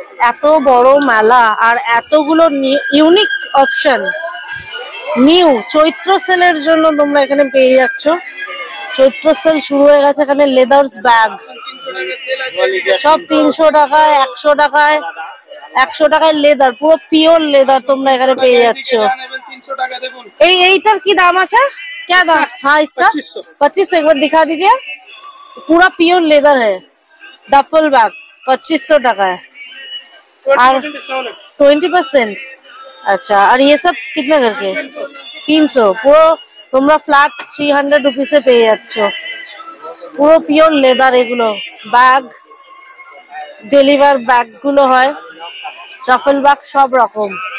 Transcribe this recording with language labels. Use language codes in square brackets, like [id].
[bn] এত বড় মেলা আর এতগুলো ইউনিক অপশন, নিউ চৈত্র সেলের জন্য তোমরা এখানে পেয়ে যাচ্ছ। চৈত্র সেল শুরু হয়ে গেছে, এখানে লেদার্স ব্যাগ সব 300 টাকায়, 100 টাকায়, 100 টাকায় লেদার, পুরো পিওর লেদার তোমরা এখানে পেয়ে যাচ্ছ। এইটার কি দাম আছে? [hi] क्या दाम? हाँ, इसका 2500। एक बार दिखा दीजिए, पूरा प्योर लेदर है, डफल बैग 2500 টাকা है। और 20%? अच्छा, और ये सब कितने करके? 300। [bn] পুরো তোমরা ফ্ল্যাট 300 রুপিসে পেয়ে যাচ্ছ, পুরো পিওর লেদার। এগুলো ব্যাগ, ডেলিভার ব্যাগ গুলো হয়, ডাফল ব্যাগ সব রকম।